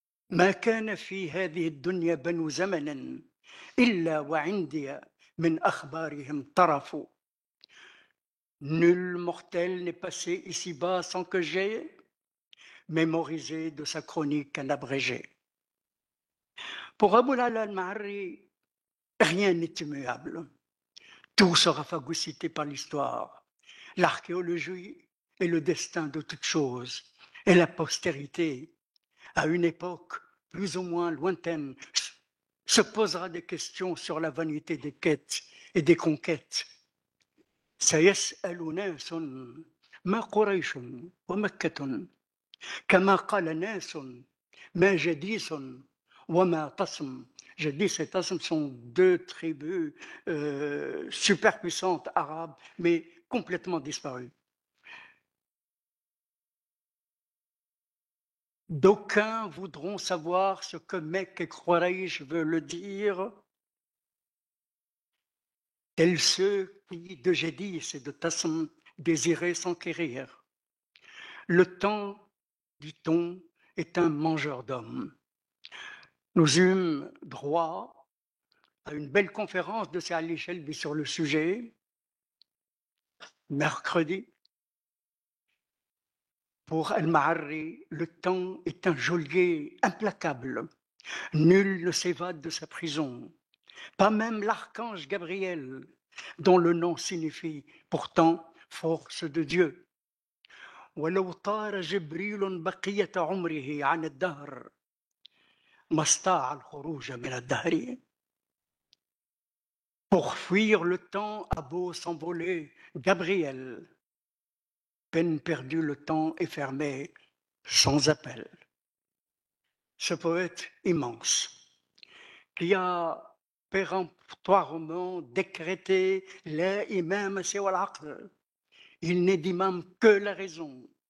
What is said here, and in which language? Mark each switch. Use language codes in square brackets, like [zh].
[ar] ما كان في هذه الدنيا بنو زمن إلا وعندي من أخبارهم طرف. [fr] Nul mortel n'est passé ici-bas sans que j'aie mémorisé de sa chronique un abrégé. Pour Abou al-Ala al-Ma'arri, rien n'est immuable. Tout sera phagocyté par l'histoire, l'archéologie et le destin de toutes choses, et la postérité, à une époque plus ou moins lointaine, se posera des questions sur la vanité des quêtes et des conquêtes. [ar] سيسأل ناس ما قريش ومكة كما قال ناس ما جديس وما طسم. [fr] Jadis et Tasm sont deux tribus superpuissantes arabes, mais complètement disparues. D'aucuns voudront savoir ce que Mecque et Quraysh veulent dire, tels ceux qui, de Jadis et de Tasm, désiraient s'enquérir. Le temps, dit-on, est un mangeur d'hommes. Nous eûmes droit à une belle conférence de Sir Ali Shelby sur le sujet, mercredi. Pour Al-Ma'arri, le temps est un geôlier implacable. Nul ne s'évade de sa prison, pas même l'archange Gabriel, dont le nom signifie pourtant force de Dieu. [ar] ولو طار جبريل بقية عمره عن الدهر ما استطاع الخروج من الدهر. [fr] Pour fuir le temps a beau s'envoler Gabriel, peine perdue, le temps est fermé sans appel. Ce poète immense qui a péremptoirement décrété [ar] la imam siwa al-aql, [fr] il n'est d'imam que la raison,